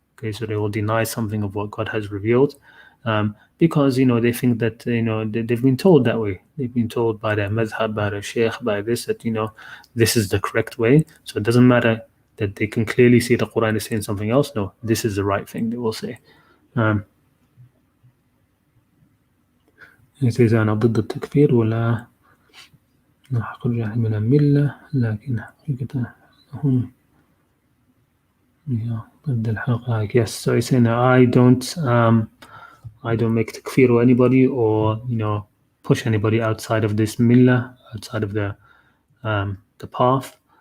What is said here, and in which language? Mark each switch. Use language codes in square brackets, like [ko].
[en] Okay, so they will deny something of what God has revealed, because they think that they've been told that way. They've been told by their madhab, by their sheikh, by this, that this is the correct way. So it doesn't matter that they can clearly see the Quran is saying something else. No, this is the right thing, they will say. It says [ar] أنا ضد التكفير ولا نحق الجاهل من الملة لكن حقيقة هم ضد الحقائق. [en] Yes, so he's saying I don't I don't make takfir or anybody, or push anybody outside of this millah, outside of the path.